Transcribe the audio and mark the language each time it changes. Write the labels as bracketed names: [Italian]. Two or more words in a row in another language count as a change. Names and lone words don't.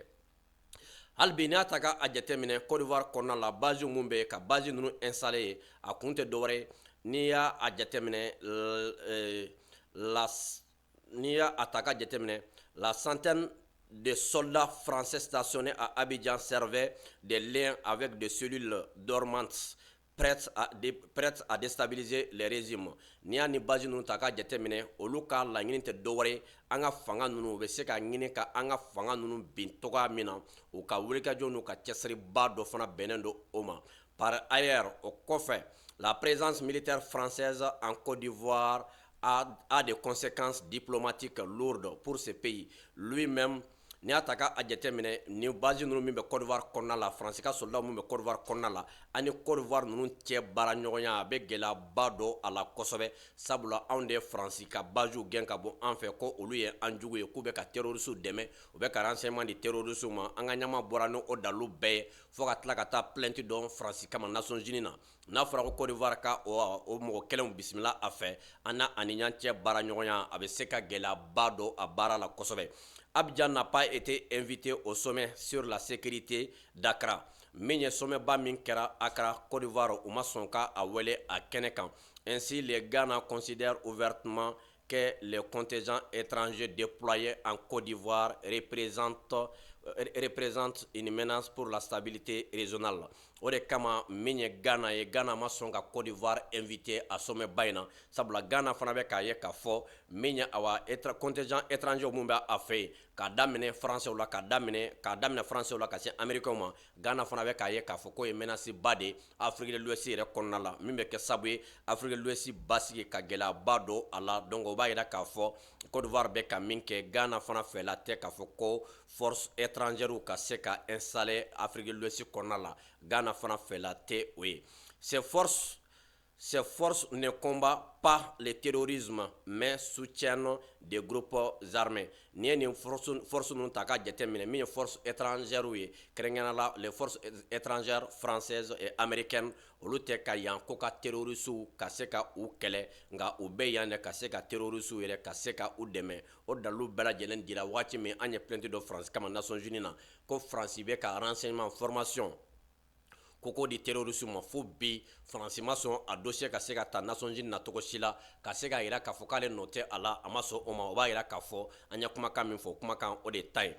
[Bambara] hali bi n'a ta k'a jateminɛ Côte d'Ivoire kɔnɔna la base mun bɛ yen ka base ninnu installé ye a kun tɛ dɔwɛrɛ ye n'i y'a jateminɛ n'i y'a ta k'a jateminɛ [French] la centaine de soldats français stationnés à Abidjan servaient des liens avec des cellules dormantes prêtes à déstabiliser les régimes. [Bambara] N'i y'a ni base ninnu ta k'a jateminɛ olu ka laɲini tɛ dɔwɛrɛ ye an ka fanga ninnu u bɛ se ka ɲini ka an ka fanga ninnu bin togoya min na u ka wulikajɔ n'u ka cɛsiriba dɔ fana bɛnnen don o ma. [French] Par ailleurs [Bambara] o kɔfɛ [French] la présence militaire française en Côte d'Ivoire a des conséquences diplomatiques lourdes pour ce pays. [Bambara] Lui-même n'i y'a ta k'a jateminɛ ni base ninnu min bɛ Côte d'Ivoire kɔnɔna la Faransi ka soldat min bɛ Côte d'Ivoire kɔnɔna la ani Côte d'Ivoire ninnu cɛ baara ɲɔgɔnya a bɛ gɛlɛyaba don a la kosɛbɛ sabula anw de ye Faransi ka basew gɛn ka bɔ an fɛ ko olu ye an jugu ye k'u bɛ ka terroristes dɛmɛ u bɛ ka renseignement di terroristes ma an ka ɲɛma bɔra ni o dalilu bɛɛ ye fo ka tila ka taa plainte dɔn Faransi kama Nations Unies na n'a fɔra ko Côte d'Ivoire ka o mɔgɔ kelenw bisimila a fɛ an n'a ani ɲɔgɔn cɛ baara ɲɔgɔnya a bɛ se ka gɛlɛyaba don a baara la kosɛbɛ. [French] Abidjan n'a pas été invité au sommet sur la sécurité d'Accra. [Bambara] Min ye sommetba min kɛra Accra, Côte d'Ivoire, u ma sɔn ka a wele a kɛnɛ kan. [French] Ainsi, les Ghana considèrent ouvertement que les contingents étrangers déployés en Côte d'Ivoire représentent une menace pour la stabilité régionale. [Bambara] O de kama min ye Ghana ye Ghana ma sɔn ka Côte d'Ivoire invité a sommetba in na sabula Ghana fana bɛ k'a ye k'a fɔ min ye awa [French] contingent étranger [Bambara] mun bɛ a fɛ yen k'a daminɛ français la k'a daminɛ français la ka se américains ma Ghana fana bɛ k'a ye k'a fɔ k'o ye menace ba de Afrique de l'Ouest yɛrɛ kɔnɔna la min bɛ kɛ sababu ye Afrique de l'Ouest basigi ka gɛlɛyaba don a la donc o b'a yira k'a fɔ Côte d'Ivoire bɛ ka min kɛ Ghana fana fɛla tɛ k'a fɔ ko [French] force étrangère [Bambara] ka se ka installer Afrique de l'Ouest kɔnɔna la Ghana fana fɛla tɛ o ye. [French] Ces forces ne combattent pas le terrorisme, mais soutiennent des groupes armés. [Bambara] N'i ye nin force ninnu ta k'a jateminɛ min ye [French] force étrangères [Bambara] ye kɛrɛnkɛrɛnnenya la [French] les forces étrangères françaises et américaines [Bambara] olu tɛ ka yan ko ka terroristes ka se ka u kɛlɛ nka u bɛ yan de ka se ka terroristes yɛrɛ ka se ka u dɛmɛ o dalilu bɛɛ lajɛlen dira waati min an ye plainte dɔ Faransi kama Nations Unies na ko Faransi bɛ ka renseignement formation koko di terroristes ma fo bi Faransi ma sɔn a dossier ka se ka ta Nations Unies na cogo si la ka se ka yira k'a fɔ k'ale nɔ tɛ a la a ma sɔn o ma o b'a yira k'a fɔ an ye kumakan min fɔ kumakan o de ta ye.